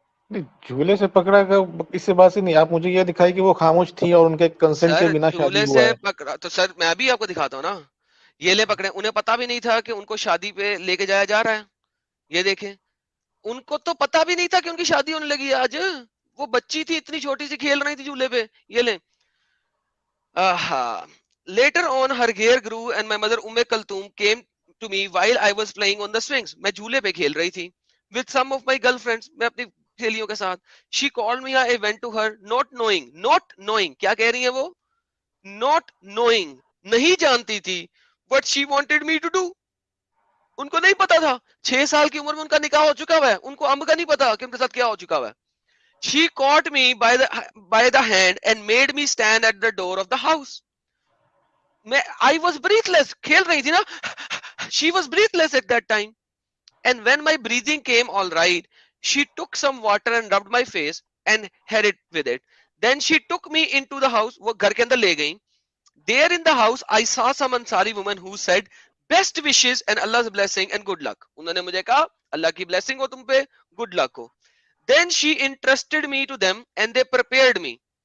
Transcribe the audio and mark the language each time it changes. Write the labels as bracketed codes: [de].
[hi] नहीं, झूले से पकड़ा का इससे बात से नहीं। आप मुझे ये दिखाई कि वो खामोश थी और उनके कंसेंट के सर बिना शादी झूले हुआ से है। पकड़ा तो सर मैं अभी आपको दिखाता हूँ ना। ये ले पकड़े, उन्हें पता भी नहीं था कि उनको शादी पे लेके जाया जा रहा है। ये देखें, उनको तो पता भी नहीं था कि उनकी शादी होने लगी है आज। वो बच्ची थी इतनी छोटी सी, खेल रही थी झूले पे। ये ले। [en] Later on, her hair grew and my mother Umm Kulthum came to me while I was playing on the swings. [hi] मैं झूले पे खेल रही थी [en] with some of my girlfriends, [hi] मैं अपनी सहेलियों के साथ। [en] She called me, I went to her, not knowing, [hi] क्या कह रही है वो? [en] Not knowing, [hi] नहीं जानती थी [en] what she wanted me to do. [hi] उनको नहीं पता था, 6 साल की उम्र में उनका निकाह हो चुका हुआ है, उनको अम्ब का नहीं पता कि उनके साथ क्या हो चुका हुआ है। [en] She caught me by the hand and made me stand at the door of the house. I was breathless. [hi] खेल रही थी ना. [en] She was breathless at that time. And when my breathing came all right, she took some water and rubbed my face and had it with it. Then she took me into the house. [hi] वो घर के अंदर ले गई. [en] There in the house, I saw some Ansari woman who said, "Best wishes and Allah's blessing and good luck." [hi] उन्होंने मुझे कहा, अल्लाह की blessing हो तुम पे, good luck हो. [en] Then she entrusted me to them and they prepared me.